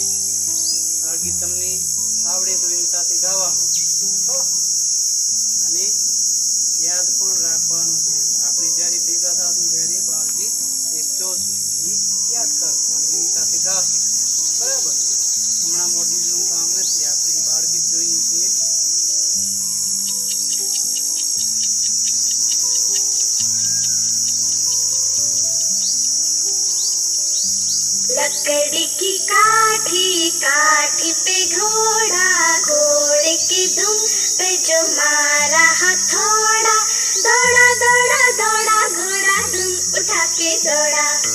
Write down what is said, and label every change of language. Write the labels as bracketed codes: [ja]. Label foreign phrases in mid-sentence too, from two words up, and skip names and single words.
[gu] બાળ ગીત તમને આવડે તો એની સાથે ગાવાનું અને યાદ પણ રાખવાનું છે. આપણે જ્યારે ભેગા થશું ત્યારે બાળ ગીત એક જોશું, યાદ કરશું અને એની સાથે ગાશું. બરાબર? હમણાં મોડ્યુલનું કામ નથી, આપણે બાળ ગીત જોઈએ છીએ. [hi] लकड़ी की काठी काठी पे घोड़ा, घोड़े की दुम पे जो मारा हथौड़ा, दौड़ा दौड़ा दौड़ा घोड़ा दुम उठा के दौड़ा.